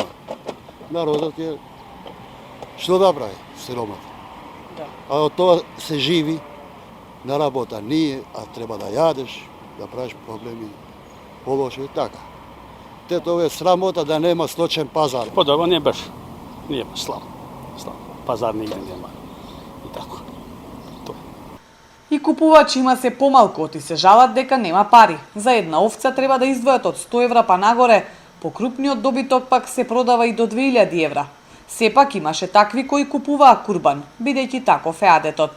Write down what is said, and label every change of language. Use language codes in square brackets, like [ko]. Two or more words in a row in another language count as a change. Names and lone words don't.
[mk] Народот е што да прави, сиромат. А од тоа се живи, на работа ние, а треба да јадеш, да правиш проблеми, полоши и така. Тето е срамота да нема сточен пазар. Подобро не баш, [sr] nije baš slabo. Pazar nigde nema i tako. [mk] И купувачи има се помалку, оти се жалат дека нема пари. За една овца треба да издвојат од 100 евра па нагоре, покрупниот добиток пак се продава и до 2000 евра. Сепак имаше такви кои купуваа курбан, бидејќи таков е адетот.